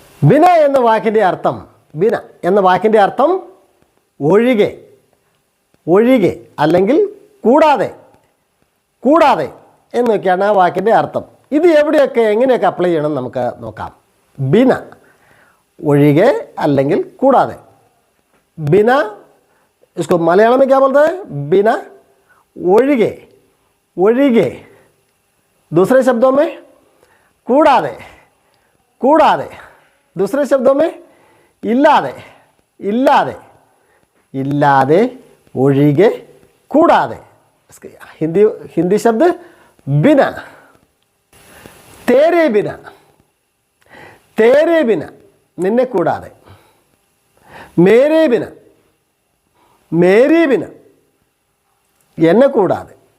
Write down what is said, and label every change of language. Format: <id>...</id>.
<ml>ബിന എന്ന വാക്കിൻ്റെ അർത്ഥം, ബിന എന്ന വാക്കിൻ്റെ അർത്ഥം ഒഴികെ, ഒഴികെ അല്ലെങ്കിൽ കൂടാതെ, കൂടാതെ എന്നൊക്കെയാണ് ആ വാക്കിൻ്റെ അർത്ഥം. ഇത് എവിടെയൊക്കെ എങ്ങനെയൊക്കെ അപ്ലൈ ചെയ്യണം നമുക്ക് നോക്കാം. ബിന ഒഴികെ അല്ലെങ്കിൽ കൂടാതെ.</ml> <hi>ബിന इसको मलयालम में क्या बोलते हैं?</hi> <ml>बिना, ഒഴികെ, ഒഴികെ.</ml> <hi>दूसरे शब्दों में</hi> <ml>കൂടാതെ, കൂടാതെ.</ml> <hi>दूसरे शब्दों में</hi> <ml>ഇല്ലാതെ, ഇല്ലാതെ, ഇല്ലാതെ, ഒഴികെ, കൂടാതെ.</ml> <hi>हिंदी हिंदी शब्द बिना. तेरे बिना, तेरे बिना</hi> <ml>നിന്നെ കൂടാതെ.</ml> <hi>मेरे बिना, മേരി ബിന</hi> <ml>എന്നെ കൂടാതെ.</ml>